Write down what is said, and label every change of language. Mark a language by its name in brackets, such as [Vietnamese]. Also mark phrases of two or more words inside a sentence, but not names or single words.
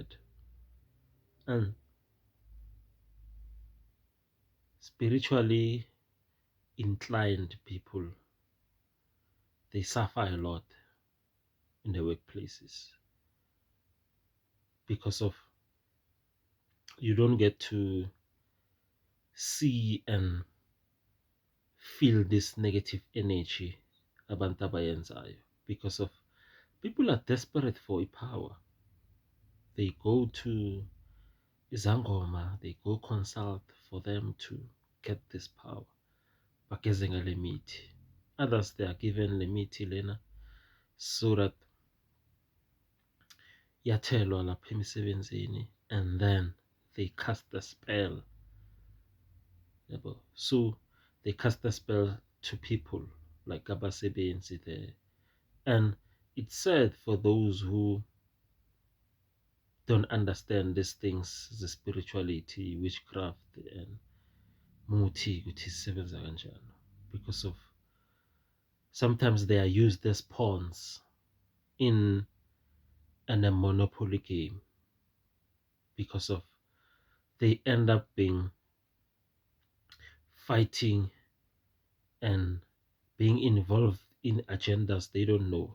[English] And spiritually inclined people, they suffer a lot in the workplaces because of you don't get to see and feel this negative energy [Zulu] abantu abayenzayo [English] because of people are desperate for power. They go to izangoma, they go consult for them to get this power. [Zulu] Bageze ngale mithi. [English] Others they are given [Zulu] le mithi lena [English] so that [Zulu] yathelwa lapha emisebenzini [English] and then they cast a spell. So they cast a spell to people like abasebenzi there. And it's sad for those who don't understand these things, the spirituality, witchcraft, and Muthi, which is [Zulu] sebenza kanjalo. [English] Because of sometimes they are used as pawns in a monopoly game. Because of they end up being fighting and being involved in agendas they don't know.